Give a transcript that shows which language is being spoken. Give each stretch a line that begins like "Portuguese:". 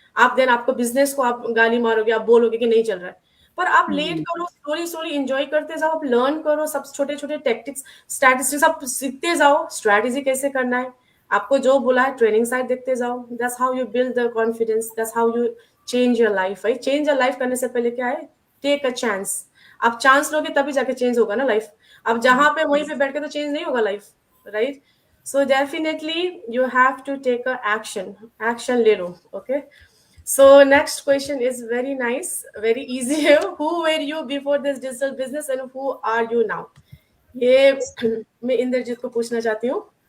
Hindi: आप देन आपको बिजनेस को आप गाली मारोगे, आप बोलोगे कि नहीं चल रहा है। पर आप लेट करो, स्लोली स्लोली एंजॉय करते जाओ, आप लर्न करो, सब छोटे छोटे टेक्टिक्स स्ट्रैटेजिक्स आप सीखते जाओ, स्ट्रैटेजी कैसे करना है। आपको जो बोला है ट्रेनिंग साइट देखते जाओ।
English: That's how you build the confidence, that's how you change your life.
Hindi: भाई
English: change your life
Hindi: करने से पहले क्या है,
English: Take a chance.
Hindi: आप चांस लोगे तभी जाके चेंज होगा ना लाइफ। अब जहां पे वहीं पे बैठ के तो चेंज नहीं होगा life, right.
English: So definitely you have to take a action
Hindi: ले लो,
English: okay. So next question is very nice, very easy
Hindi: है।
English: Who were you before this digital business and who are you now?
Hindi: ये मैं इंद्रजीत को पूछना चाहती हूँ।